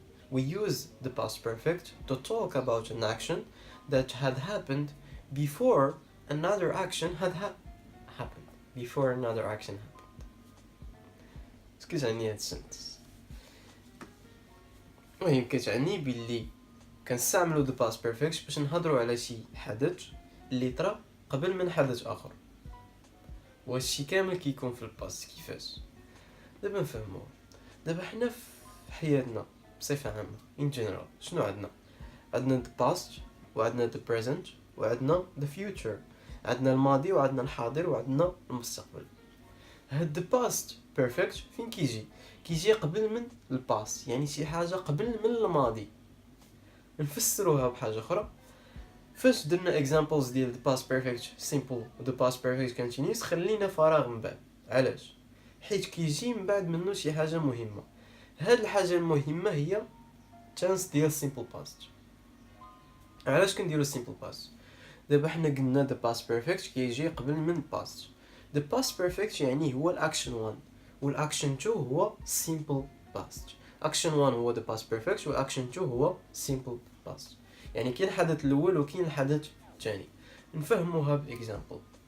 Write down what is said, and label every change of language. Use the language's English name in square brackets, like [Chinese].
[English] We use the past perfect to talk about an action that had happened before another action had happened. Before another action happened. Excuse me, [Arabic] هاد [English] sentence. [Arabic] المهم كتعني باللي كنستعملوا [English] the past perfect [Arabic] باش نهضروا على شي حدث اللي طرا قبل من حدث اخر، وهادشي كامل كيكون في الباست. كيفاش؟ دابا نفهموه. دابا حنا في حياتنا بصفه عامه [English] in general [Arabic] شنو عندنا [English] the past [Arabic] وعندنا [English] the present [Arabic] وعندنا [English] the future، [Arabic] عندنا الماضي وعندنا الحاضر وعندنا المستقبل. هاد [English] the past perfect [Arabic] فين كيجي قبل من الباست، يعني شي حاجه قبل من الماضي. نفسروها بحاجه اخرى، فاش درنا examples ديال [English] the past perfect simple [Arabic] و [English] the past perfect continuous [Arabic] خلينا فراغ من بعد. علاش؟ حيت كيجي من بعد منه شي حاجه مهمه. هاد الحاجه المهمه هي chance ديال simple past. علاش كنديرو simple past؟ دابا حنا قلنا [English] the past perfect [Arabic] كيجي قبل من past. [English] the past perfect [Arabic] يعني هو الاكشن 1 والاكشن 2 هو simple past. action 1 هو [English] the past perfect [Arabic] والاكشن 2 هو simple past. يعني كاين الحدث الاول وكاين الحدث الثاني. نفهموها باكزامبل.